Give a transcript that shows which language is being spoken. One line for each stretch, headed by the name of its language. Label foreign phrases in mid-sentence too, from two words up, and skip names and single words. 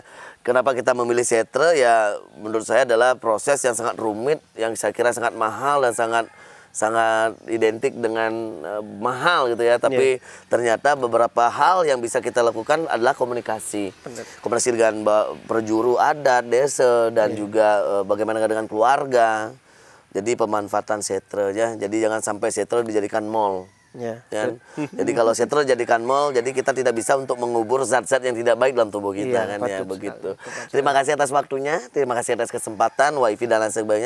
Indonesian: Kenapa kita memilih setre? Ya, menurut saya adalah proses yang sangat rumit, yang saya kira sangat mahal dan sangat identik dengan mahal gitu ya. Tapi ternyata beberapa hal yang bisa kita lakukan adalah komunikasi. Komunikasi dengan perjuru adat, desa, dan juga bagaimana dengan keluarga. Jadi pemanfaatan setre ya. Jadi jangan sampai setre dijadikan mall. Ya. Jadi kalau setre jadikan mall, jadi kita tidak bisa untuk mengubur zat-zat yang tidak baik dalam tubuh kita kan ya begitu. Terima kasih atas waktunya, terima kasih atas kesempatan, wifi dan lain sebagainya.